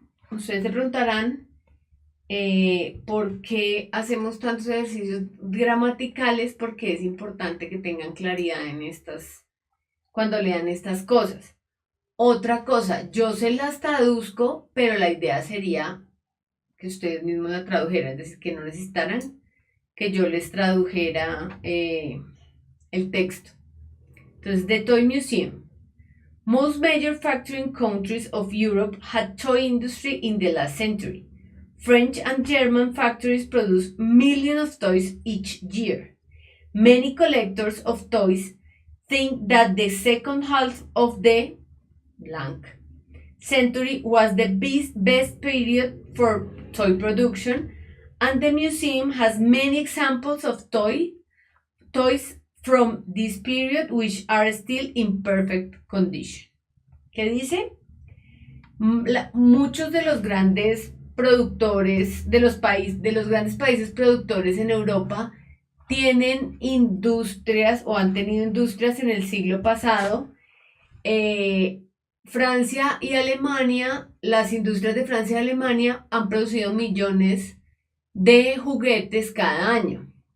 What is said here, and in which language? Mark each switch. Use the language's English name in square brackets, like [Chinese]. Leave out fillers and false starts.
[Spanish] Ustedes se preguntarán por qué hacemos tantos ejercicios gramaticales, porque es importante que tengan claridad en estas, cuando lean estas cosas. Otra cosa, yo se las traduzco, pero la idea sería que ustedes mismos la tradujeran, es decir, que no necesitaran que yo les tradujera el texto. Entonces, [English] The Toy Museum. Most major manufacturing countries of Europe had toy industry in the last century. French and German factories produce millions of toys each year. Many collectors of toys think that the second half of the blank century was the best period for toy production, and the museum has many examples of toys from this period which are still in perfect condition. [Spanish] ¿Qué dice? Muchos de los grandes productores de los grandes países productores en Europa tienen industrias o han tenido industrias en el siglo pasado. Francia y Alemania, las industrias de Francia y Alemania han producido millones de juguetes cada año.